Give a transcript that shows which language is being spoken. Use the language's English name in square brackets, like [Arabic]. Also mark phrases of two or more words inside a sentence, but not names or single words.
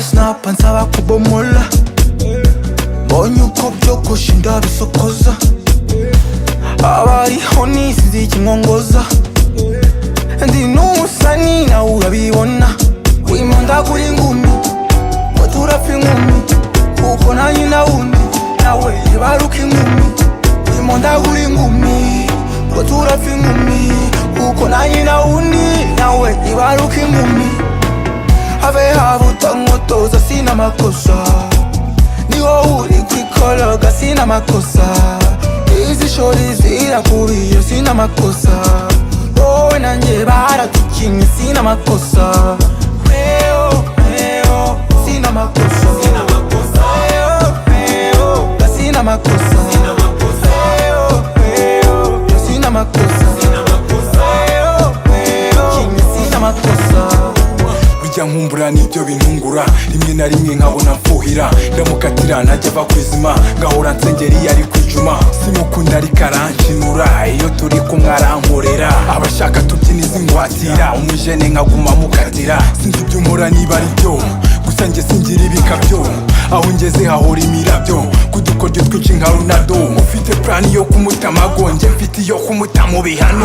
[Kinyarwanda] hapa nsaba kubomola, mbonye uko byogoshe ndabisokoza, abariho nisize ikinkongoza, ndi n'umusani nawe urabibona, wimonda kuri ingumi ngo turapfa inkumi, kuko nanjye nawundi nawe yibaruka inkumi, wimonda kuri ingumi ngo turapfa inkumi, kuko nanjye nawundi nawe yibaruka inkumi. Have havuta nkotoza [Swahili] sina makosa, [Kinyarwanda] ni wowe uri kwikologa [Swahili] sina makosa, [Kinyarwanda] izi shori zirakubiye [Swahili] sina makosa, [Kinyarwanda] wowe nanjye baratukinye [Swahili] sina makosa, weo weo sina makosa, sina makosa, weo weo sina makosa, sina makosa, weo weo sina makosa, sina makosa, weo weo kinye sina makosa. [Kinyarwanda] Bijya nkumbura nibyo bintungura, rimwe na rimwe nkabona mfuhira, ndamukatira ntajya ava kwizima, ngahora nsengeri yari kwijuma, simukunda ariko aranshinura, iyo turi kumwe arankorera, abashaka tubyiniza ingwatira, umujene nkaguma mukatira, sinzi ibyo nkora niba ari byo, gusa njye singira ibikabyo, aho ngeze hahora imirabyo, kudukoryo twinshi nka Ronaldo, ufite plan yo kumutamago, njye mfite iyo kumutama ibihano,